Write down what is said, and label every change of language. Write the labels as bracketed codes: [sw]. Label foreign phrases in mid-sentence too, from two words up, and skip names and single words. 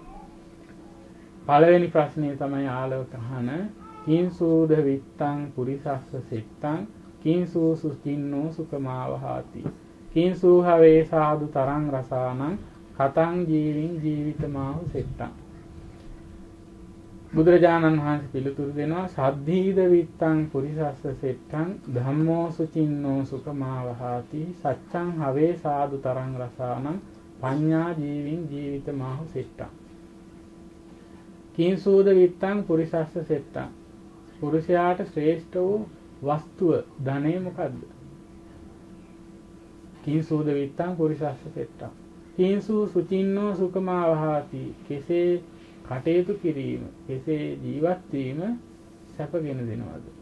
[si] පළවෙනි ප්‍රශ්නේ තමයි ආලෝක අහන [pi] කිංසූද විත්තං පුරිසස්ස සිත්තං කිංසූ සුචින්නෝ සුකමාවහාති කිංසූ හවේ සාදු තරං රසානං කතං ජීවින් ජීවිතමාහු සෙට්ටං. [si] බුදුරජාණන් වහන්සේ පිළිතුරු දෙනවා [pi] සද්ධීද විත්තං පුරිසස්ස සෙට්ටං ධම්මෝ සුචින්නෝ සුකමාවහාති සච්ඡං හවේ සාදු තරං රසානං පඤ්ඤා ජීවින් ජීවිතමාහු සෙට්ටං. කිංසූද විත්තං පුරිසස්ස සෙට්ටං. [si] පුරුෂයාට ශ්‍රේෂ්ඨ වූ වස්තුව ධනෙ මොකද්ද? [pi] කිංසූද විත්තං පුරිසස්ස සෙට්ටං. කිංසූ සුචින්නෝ සුකමාවහාති. [si] කෙසේ කටයුතු කිරීම, කෙසේ ජීවත් වීම සැපගෙන දෙනවද?